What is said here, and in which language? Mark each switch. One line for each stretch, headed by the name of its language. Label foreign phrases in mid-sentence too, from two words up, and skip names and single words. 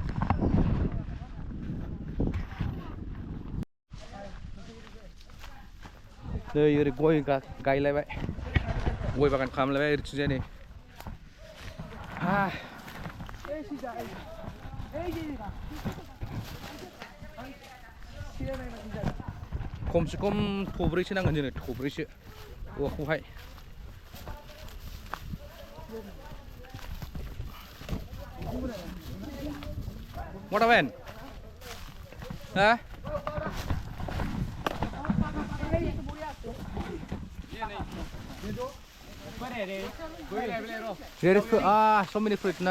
Bodo: नै ओरै गय गायलायबाय गय बागान खालामलायबाय ओरैथिंजाय नै खमसे खम थब्रैसो नांगोन जोंनो थब्रैसो औवाखौहाय
English: What happened? Huh? There is so many fruits na.